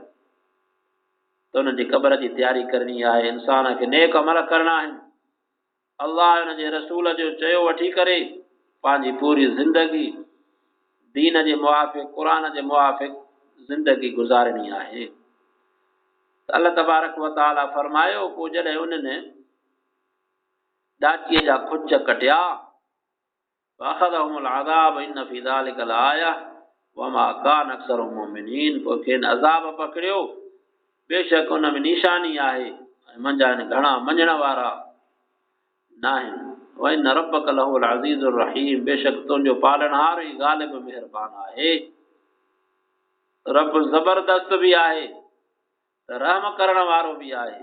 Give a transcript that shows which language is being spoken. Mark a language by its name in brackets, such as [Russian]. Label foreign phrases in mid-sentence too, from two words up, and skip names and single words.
[Sindhi] त उनजी क़बर जी तयारी करणी आहे। इंसान खे नेक अमल करणा आहिनि। अल्लाह हुन जे रसूल जो चयो वठी करे पंहिंजी पूरी ज़िंदगी दीन जे मुआफ़िक़ क़ुरान जे मुआफ़िक़ ज़िंदगी गुज़ारणी आहे। [Arabic] الله تبارك وتعالى [Sindhi] फरमायो पोइ जॾहिं उन्हनि ॾाचीअ जा खुच कटिया [Arabic] وأخذهم العذاب إن في ذلك لآية وما كان أكثرهم مؤمنين, [Sindhi] पोइ खेनि अज़ाब पकड़ियो, बेशक उन में निशानी आहे ऐं मंझा घणा मञण वारा न आहिनि। [Arabic] وإن ربك لهو العزيز الرحيم, [Sindhi] बेशक तुंहिंजो पालनहार ई ग़ालिब मेहरबान आहे। रब ज़बरदस्त भी आहे रहम करण वारो भी आहे।